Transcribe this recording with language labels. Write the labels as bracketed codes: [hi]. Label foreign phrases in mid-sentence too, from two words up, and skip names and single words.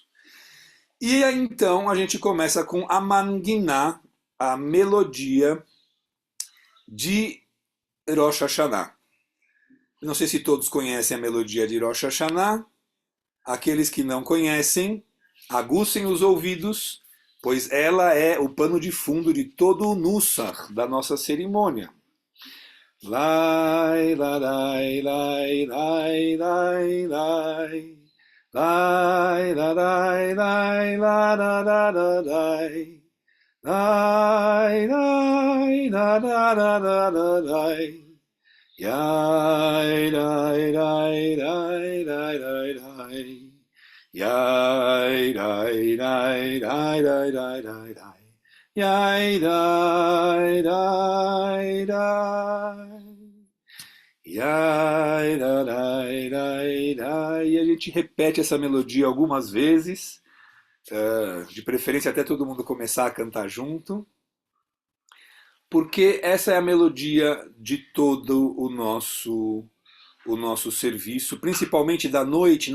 [pt] E aí, então a gente começa com a manguiná, a melodia de Rosh Hashanah. Não sei se todos conhecem a melodia de Rosh Hashanah. Aqueles que não conhecem, aguçem os ouvidos, pois ela é o pano de fundo de todo o Nussach da nossa cerimônia. Lai, lai, lai, lai, lai, lai, lai. Lai, lai, lai, lai, lai, lai, lai, lai. Lai, lai, lai, lai, lai, lai, lai. Yai, lai, lai, lai, lai, lai, lai. Yai, lai, lai, lai, lai, lai, lai, lai. Yai, lai, lai, lai. Yai, lai, lai, lai, lai. E a gente repete essa melodia algumas vezes, de preferência até todo mundo começar a cantar junto, porque essa é a melodia de todo o nosso serviço, principalmente da noite.